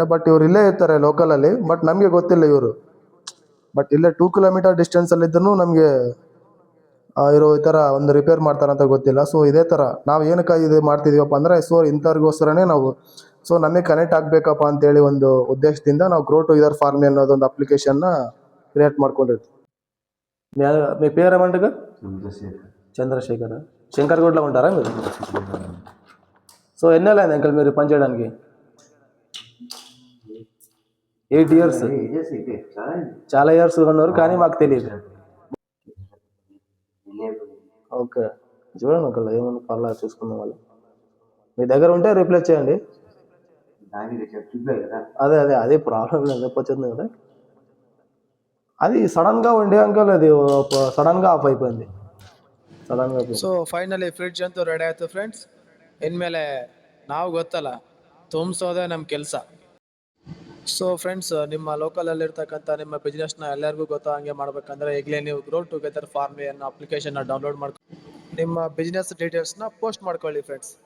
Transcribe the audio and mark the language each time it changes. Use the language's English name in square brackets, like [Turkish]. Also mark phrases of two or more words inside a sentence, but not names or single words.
[Kannada] ಬಟ್ ಇವ್ರು ಇಲ್ಲೇ ಇರ್ತಾರೆ ಲೋಕಲಲ್ಲಿ, ಬಟ್ ನಮಗೆ ಗೊತ್ತಿಲ್ಲ ಇವರು. ಬಟ್ ಇಲ್ಲೇ 2 ಕಿಲೋಮೀಟರ್ ಡಿಸ್ಟೆನ್ಸಲ್ಲಿದ್ದರೂ ನಮಗೆ ಇರೋ ಈ ಥರ ಒಂದು ರಿಪೇರ್ ಮಾಡ್ತಾರಂತ ಗೊತ್ತಿಲ್ಲ. ಸೊ ಇದೇ ಥರ ನಾವು ಏನಕ್ಕಾಗಿ ಇದು ಮಾಡ್ತಿದ್ದೀವಪ್ಪ ಅಂದರೆ, ಸೊ ಇಂಥವ್ರಿಗೋಸ್ಕರನೇ ನಾವು ಸೊ ನಮಗೆ ಕನೆಕ್ಟ್ ಆಗಬೇಕಪ್ಪ ಅಂತೇಳಿ ಒಂದು ಉದ್ದೇಶದಿಂದ ನಾವು ಗ್ರೋ ಟುಗೆದರ್ ಫಾರ್ಮಿ ಅನ್ನೋದೊಂದು ಅಪ್ಲಿಕೇಶನ್ನ ಕ್ರಿಯೇಟ್ ಮಾಡ್ಕೊಂಡಿರ್ತೀವಿ. [Telugu] మీ పేరు ఏమంటగా? చంద్రశేఖర్. శంకర్గూడలో ఉంటారా మీరు? సో ఎన్నేళ్ళైంది అంకల్ మీరు పని చేయడానికి? [English] 8 years. [Telugu] చాలా ఇయర్స్ ఉన్నారు కానీ మాకు తెలియదు. ఓకే, చూడండి అంకల్, ఏమన్నా పర్లేదు చూసుకున్న వాళ్ళు మీ దగ్గర ఉంటే రిప్లేస్ చేయండి. అదే అదే అదే ప్రాబ్లం లేదు, వచ్చింది కదా. అది సడన్గా ఉండే అంకల్, అది సడన్గా ఆఫ్ అయిపోయింది. ಸಡನ್గా. [English] so finally fridge [Kannada] ಅಂತೂ ರೆಡಿ ಆಯ್ತು ಫ್ರೆಂಡ್ಸ್. ಇನ್ಮೇಲೆ ನಾವು ಗೊತ್ತಲ್ಲ, ತುಂಬಿಸೋದೇ ನಮ್ಮ ಕೆಲಸ. ಸೊ ಫ್ರೆಂಡ್ಸ್, ನಿಮ್ಮ ಲೋಕಲಲ್ಲಿರ್ತಕ್ಕಂಥ ನಿಮ್ಮ ಬಿಸ್ನೆಸ್ನ ಎಲ್ಲರಿಗೂ ಗೊತ್ತೋ ಹಂಗೆ ಮಾಡ್ಬೇಕಂದ್ರೆ ಈಗಲೇ ನೀವು ಗ್ರೋ ಟುಗೆದರ್ ಫಾರ್ಮಿ ಅನ್ನೋ ಅಪ್ಲಿಕೇಶನ್ನ ಡೌನ್ಲೋಡ್ ಮಾಡ್ಕೊಂಡು ನಿಮ್ಮ ಬಿಸ್ನೆಸ್ ಡೀಟೇಲ್ಸ್ನ ಪೋಸ್ಟ್ ಮಾಡ್ಕೊಳ್ಳಿ ಫ್ರೆಂಡ್ಸ್.